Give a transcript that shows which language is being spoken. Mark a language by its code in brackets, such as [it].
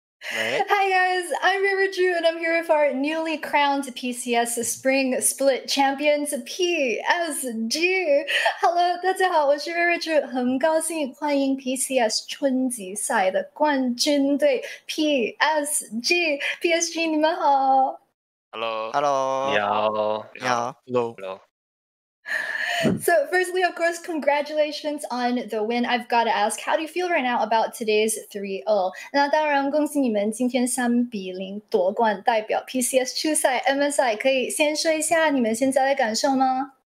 [en] Hi guys, I'm Reirachuu and I'm here with our newly crowned PCS Spring Split Champions PSG. [zh] Hello， 大家好，我是 Reirachuu， 很高兴欢迎 PCS 春季赛的冠军队 PSG。 PSG 你们好。 [en] Hello。 [zh] 你好。 [en] Hello。 So firstly, of course, congratulations on the win. I've got to ask, how do you feel right now about today's 3-0? [zh] 那当然，恭喜你们今天3-0夺冠，代表 PCS 出赛 MSI。可以先说一下你们现在的感受吗？